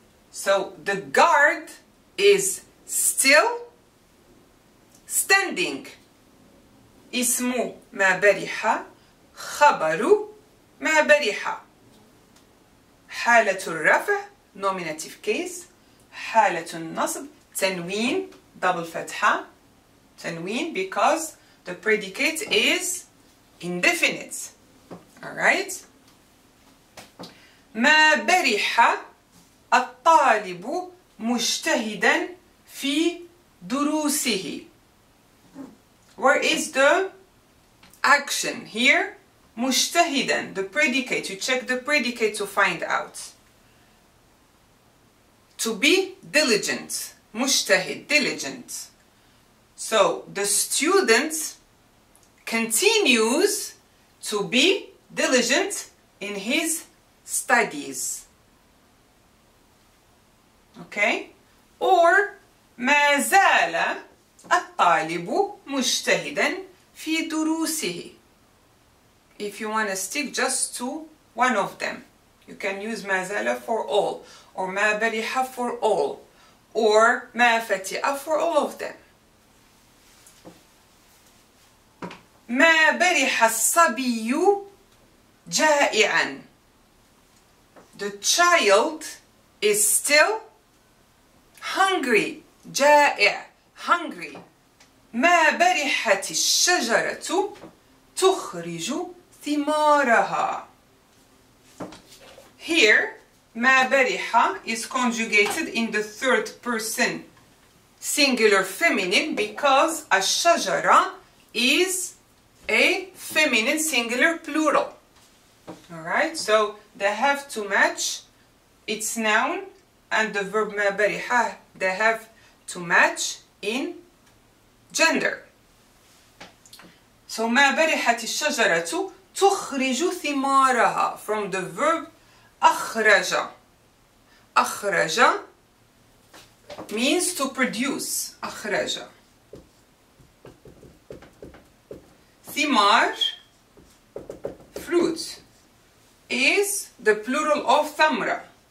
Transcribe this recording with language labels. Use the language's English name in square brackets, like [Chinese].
[English] So the guard is still standing. [Arabic] اسم ما برح خبر ما برح. حالة الرفع [English] nominative case. [Arabic] حالة النصب تنوين double فتحة. [English] تنوين because the predicate is indefinite. Alright? [Arabic] ما برح الطالب مجتهدا في دروسه. [English] Where is the action here? مجتهدا, the predicate. You check the predicate to find out. To be diligent. مجتهد, diligent. So the student continues to be diligent in his studies. Okay? [Arabic] Or مازال الطالب مجتهدا في دروسه. [English] If you want to stick just to one of them, you can use مازال for all, or ما برح for all, or ما فتئ for all of them. [Arabic] ما برح الصبي جائعا. [English] The child is still hungry. جائع, hungry. [Arabic] ما برحت الشجرة تخرج ثمارها. [English] Here, ما برح is conjugated in the third person singular feminine because الشجرة is a feminine singular plural. Alright, so they have to match its noun and the verb ما برح, they have to match in gender. [Arabic] So ما برحت الشجرة تخرج ثمارها [English] from the verb [Arabic] أخرج. [English] أخرج means to produce. [Arabic] أخرج. [English] ثمار, fruit, is the plural of ثمرة.